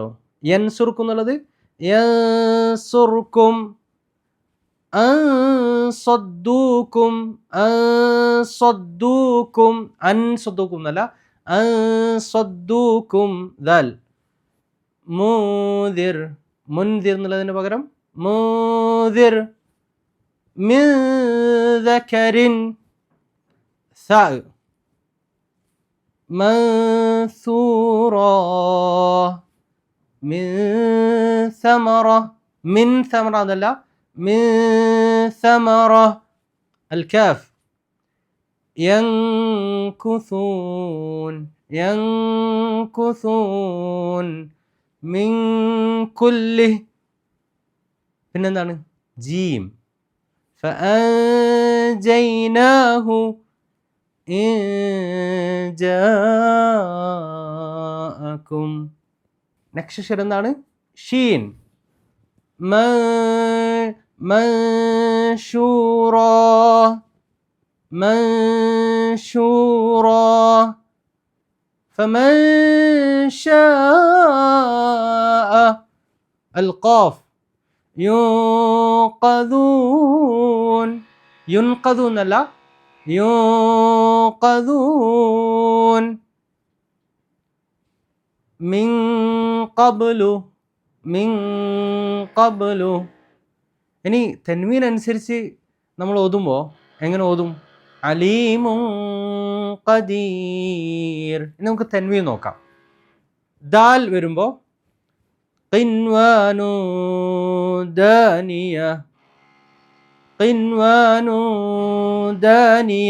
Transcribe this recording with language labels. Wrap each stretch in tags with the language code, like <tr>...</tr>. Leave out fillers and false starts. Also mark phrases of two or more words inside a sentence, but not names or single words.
<ml>യൻസുർക്കും എന്നുള്ളത് യൻസുർക്കും.</ml> <ar>أن صدوكم، أن صدوكم، أن صدوكم</ar> <ml>എന്നല്ല, അൻസദ്ദൂക്കും. ദാൽ മുൻദിർ, മുൻദിർ എന്നുള്ളതിന് പകരം</ml> <ar>منذر من ذكر ثاء منثورا من ثمرة من ثمرة لا من ثمرة الكاف ينكثون ينكثون من كل</ar> <ml>പിന്നെന്താണ് ജീം</ml> <ar>فأنجيناه إن جاءكم</ar> <ml>നെക്സ്റ്റ് അക്ഷരം എന്താണ് ഷീൻ</ml> <ar>منشورا منشورا فمن شاء القاف ينقذون ينقذون لا ينقذون من قبل من قبل</ar> <ml>ഇനി തൻവീൻ അനുസരിച്ച് നമ്മൾ ഓതുമ്പോൾ എങ്ങനെ ഓതും</ml> <ar>عليم قدير.</ar> <ml>ഇനി നമുക്ക് തൻവീൻ നോക്കാം. ദാൽ വരുമ്പോൾ</ml> <ar>قنوان دانية قنوان دانية.</ar>